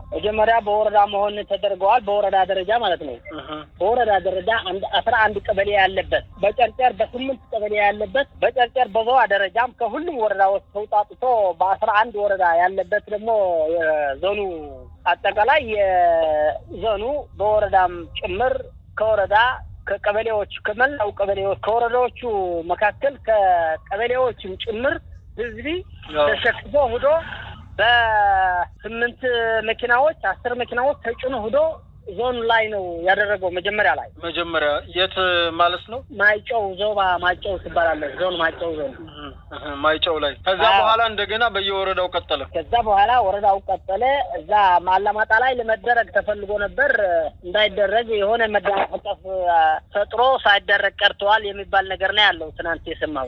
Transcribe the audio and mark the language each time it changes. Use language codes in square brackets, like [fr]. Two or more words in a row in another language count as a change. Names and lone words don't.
[am] መጀመሪያ በወረዳ መሆን ተደርገዋል በወረዳ ደረጃ ማለት ነው በወረዳ ደረጃ 11 ቀበሌ ያለበት በጨርጨር በ8 ቀበሌ ያለበት በጨርጨር በዘዋ ደረጃም ከሁሉም ወረዳዎች ተውጣጥቶ በ11 ወረዳ ያለበት ደግሞ ዞኑ አጠቃላይ የዞኑ በወረዳም ጭምር ከወረዳ ከቀበሌዎች ከመላው ቀበሌዎች ከወረዳዎቹ መካከል ከቀበሌዎችም ጭምር ህዝብ ተሸክፎ ሄዶ በ8 መኪናዎች 10 መኪናዎች ተጭኖ ሄዶ ዞን ላይ ነው ያደረገው መጀመሪያ የት ማለት ነው ማይጨው ዞባ ማይጨው ይባላል ዞን ማይጨው ዞን ማይጨው ላይ ከዛ በኋላ እንደገና በየወረዳው ቀጠለ ከዛ በኋላ ወረዳው ቀጠለ እዛ ማላማጣ ላይ ለመደረግ ተፈልጎ ነበር እንዳይደረግ የሆነ መዳፈቀፍ ፈጥሮ ሳይደረግ ቀርቷል የሚባል ነገር ነው ያለው ትናንት የሰማው